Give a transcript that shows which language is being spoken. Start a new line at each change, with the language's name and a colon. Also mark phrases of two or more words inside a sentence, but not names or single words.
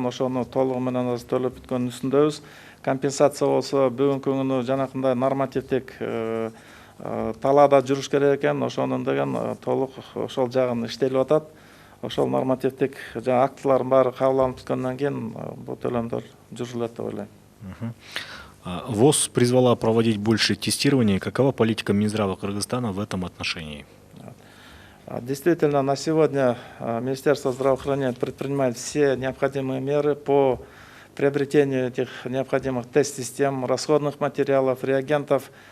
Kyrgyz: Ошону толугу менен азыр төлөп бүткөндүн үстүндөбүз. Компенсация болсо бүгүнкү күнү жанакындай нормативдик талаада жүрүш керек экен. Ошонун деген толук ошол жагын иштелип атат. Ошол нормативдик актылардын баары кабыл түшкөндөн кийин бул төлөмдөр жүргүзүлөт деп ойлойм.
Russian: ВОЗ призвала проводить больше тестирования. Какова политика Минздрава Кыргызстана в этом отношении? Действительно, на сегодня Министерство здравоохранения предпринимает все необходимые меры по приобретению этих необходимых тест-систем, расходных материалов, реагентов.